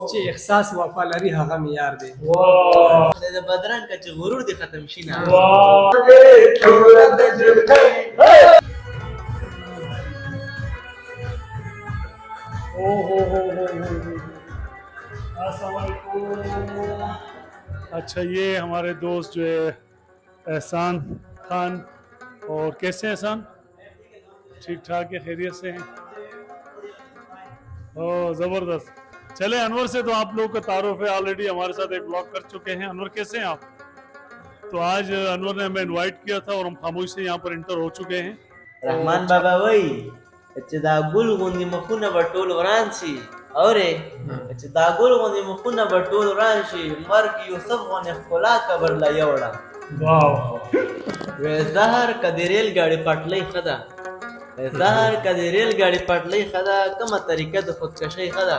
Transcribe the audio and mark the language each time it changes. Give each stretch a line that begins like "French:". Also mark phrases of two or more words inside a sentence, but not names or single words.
Pashto: چې احساس وفا لري هغه معیار دی. د بدرنګ چې غرور دې ختم شي نه.
Urdu: اچھا، یہ ہمارے دوست جو ہے احسان خان، اور کیسے ہیں احسان? ٹھیک ٹھاک ہے، خیریت سے ہیں؟ اوہ زبردست. چلے انور سے تو آپ لوگوں کا تعارف ہے، آلریڈی ہمارے ساتھ ایک بلاگ کر چکے ہیں. انور کیسے ہیں آپ? تو آج انور نے ہمیں انوائٹ کیا تھا اور ہم خاموش سے یہاں پر انٹر ہو چکے ہیں.
Pashto: रहमान बाबा वही چې دا ګل غوندې مخونه به ټول وران شي، اورې چې دا ګل غوندې مخونه به ټول وران شي، مرګ یوسف غوندې ښکلا قبر له یوړه. وې زهر که د ریل ګاډي پټلۍ ښه ده، زهر که د ریل ګاډي پټلۍ ښه ده، کومه طریقه د خودکشۍ ښه ده.